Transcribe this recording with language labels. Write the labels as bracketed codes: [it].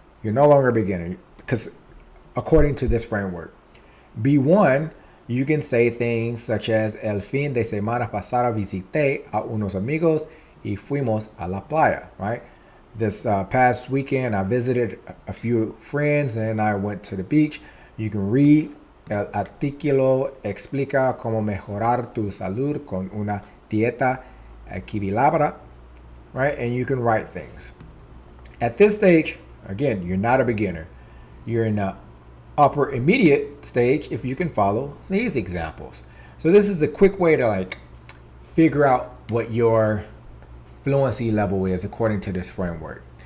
[en] You're no longer a beginner because according to this framework. B1, you can say things such as [es] el fin de semana pasado visité a unos amigos y fuimos a la playa, [en] right? This past weekend, I visited a few friends and I went to the beach. You can read [es] el artículo explica cómo mejorar tu salud con una dieta equilibrada, [en] right? And you can write things. At this stage, again, you're not a beginner. You're in the upper immediate stage if you can follow these examples. So this is a quick way to figure out what your fluency level is according to this framework.